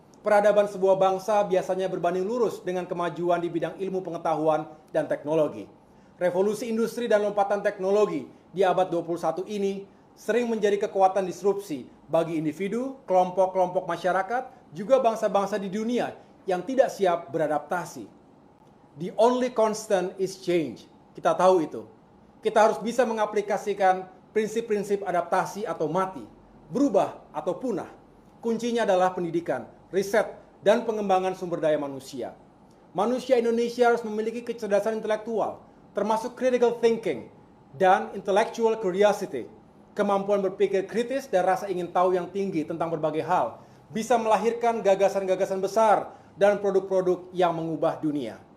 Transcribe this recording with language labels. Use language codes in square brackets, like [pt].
[id] Peradaban sebuah bangsa biasanya berbanding lurus dengan kemajuan di bidang ilmu pengetahuan dan teknologi. Revolusi industri dan lompatan teknologi di abad 21 ini sering menjadi kekuatan disrupsi bagi individu, kelompok-kelompok masyarakat, juga bangsa-bangsa di dunia yang tidak siap beradaptasi. [en] The only constant is change. [id] Kita tahu itu. Kita harus bisa mengaplikasikan prinsip-prinsip adaptasi atau mati, berubah atau punah. Kuncinya adalah pendidikan, riset, dan pengembangan sumber daya manusia. Manusia Indonesia harus memiliki kecerdasan intelektual, termasuk [en] critical thinking [id] dan [en] intellectual curiosity, [id] kemampuan berpikir kritis dan rasa ingin tahu yang tinggi tentang berbagai hal, bisa melahirkan gagasan-gagasan besar dan produk-produk yang mengubah dunia.